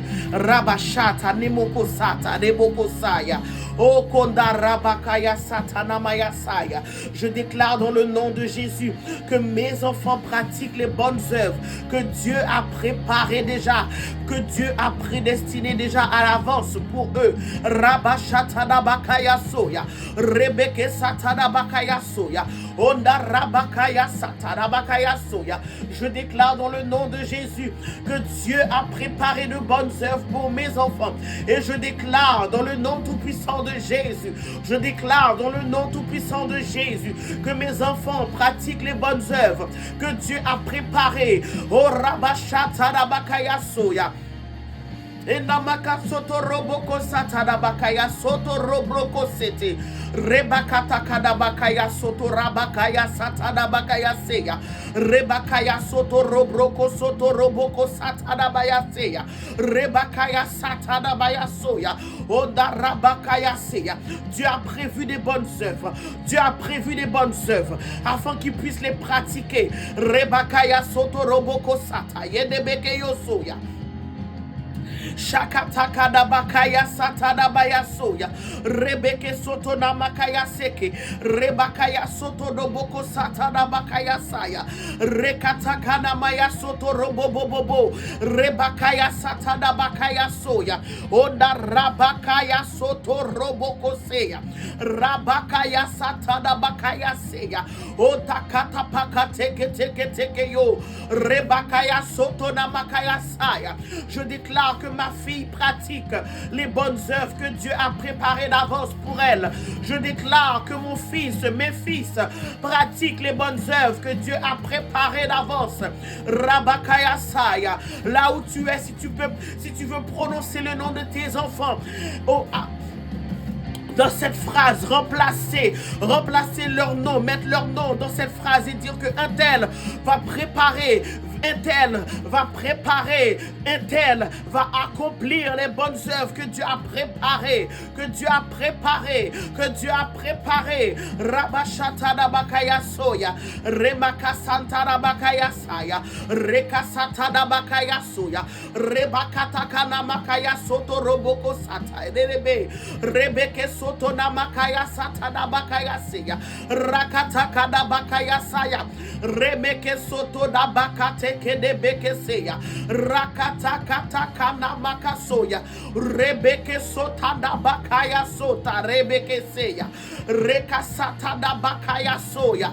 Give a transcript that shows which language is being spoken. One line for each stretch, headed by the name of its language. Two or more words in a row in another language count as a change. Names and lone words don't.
French: Rabashata, Nemokosata, Nebokosaya. Oh Konda Rabakaya Satana Mayasaya. Je déclare dans le nom de Jésus que mes enfants pratiquent les bonnes œuvres que Dieu a préparées déjà, que Dieu a prédestinées déjà à l'avance pour eux. Rabashata Bakaya Soya. Rebeke Satana Bakaya Soya. Onda Rabakaya Satana Bakaya Soya. Je déclare dans le nom de Jésus que Dieu a préparé de bonnes œuvres pour mes enfants. Et je déclare dans le nom tout-puissant de Jésus, je déclare dans le nom tout-puissant de Jésus que mes enfants pratiquent les bonnes œuvres que Dieu a préparées. Oh Rabashata Rabakaya Soya. Enamaka soto roboko satada bakaya soto robroko sete rebakata kada bakaya soto rabakaya satada bakaya seya rebakaya soto robroko soto roboko satada baya seya rebakaya satada baya soya onda rabakaya seya. Dieu a prévu des bonnes œuvres. Dieu a prévu des bonnes œuvres afin qu'ils puissent les pratiquer. Rebakaya soto roboko sata yedebeke yosoya. Shakataka da bakaya satada baya soya. Rebeke soto na makaya seke. Rebakaya soto do boko satada bakaya saya. Rekataka na maya soto robo bobo. Rebakaya satada bakaya soya. Onda rabakaya soto roboko seya. Rabakaya satada bakaya seya. Ota kata paka teke yo. Rebakaya soto na makaya saya. Je déclare que ma fille pratique les bonnes œuvres que Dieu a préparées d'avance pour elle. Je déclare que mon fils, mes fils, pratiquent les bonnes œuvres que Dieu a préparées d'avance. Rabakaya saya. Là où tu es, si tu veux prononcer le nom de tes enfants, dans cette phrase, remplacer leur nom, mettre leur nom dans cette phrase et dire que un tel va préparer, un tel va accomplir les bonnes œuvres que Dieu a préparées, Rabashata da bakaya soya, Remaka santa da bakaya saya, Rekasata da bakaya soya, Rebakata kana makaya soto roboko sata, Rebeke soto na makaya sata da bakaya seya, Rakataka da bakaya saya, Remeke soto da bakate kede beke seya, rakata kata kana makasoya, rebeke sota da bakaya sota, rebeke seya, rekasata da bakaya soya.